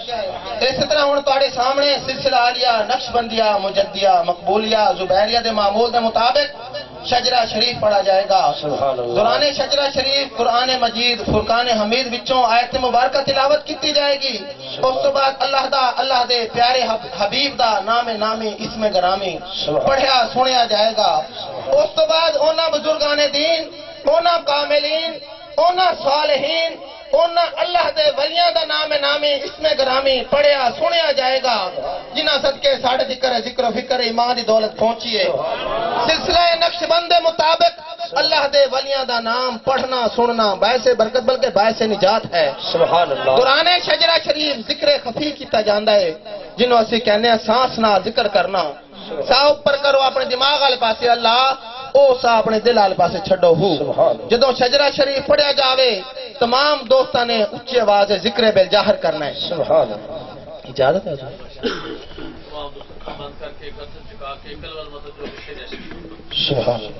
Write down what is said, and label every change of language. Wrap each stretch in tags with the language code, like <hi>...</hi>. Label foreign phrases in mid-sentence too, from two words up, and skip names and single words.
<pa>اس طرح ہن تواڈے سامنے سلسلہ عالیہ نقش بندیہ مجدیہ مقبولیہ زبیریہ دے معمول دے مطابق شجرہ شریف پڑھا جائے گا۔ دوران شجرہ شریف قرآن مجید فرقان حمید وچوں آیت مبارکہ تلاوت کیتی جائے گی۔ اس تو بعد اللہ دے پیارے حبیب دا نام نامی اسم گرامی پڑھیا سنیا جائے گا۔ اس تو بعد انہاں بزرگان دین، انہاں کاملین، انہاں صالحین، انہاں اللہ دے ولیاں دا نام نامی اسم گرامی پڑھیا سنیا جائے گا، جنہ صدقے ساڑھے ذکر و فکر ایمان دی دولت پہنچی ہے۔ سلسلہ نقش بند دے مطابق اللہ دے ولیاں دا نام پڑھنا سننا باعث برکت بلکہ باعث نجات ہے۔</pa> <ar>سبحان اللہ۔</ar> <pa>دوران شجرہ شریف ذکر خفی کیتا جاندا ہے، جنہوں اسی کہنے ہیں سانس نال ذکر کرنا۔ سا اوپر کرو اپنے دماغ والے پاسے اللہ، او سا اپنے دل والے پاسے چھڈو ہو۔ جدوں شجرہ شریف پڑھیا جاوے تمام دوستاں نے اونچی آواز ذکر بالجاہر کرنا ہے۔</pa> <ar>سبحان اللہ۔</ar> <pa>اجازت ہے</pa> <ar>سبحان اللہ۔</ar>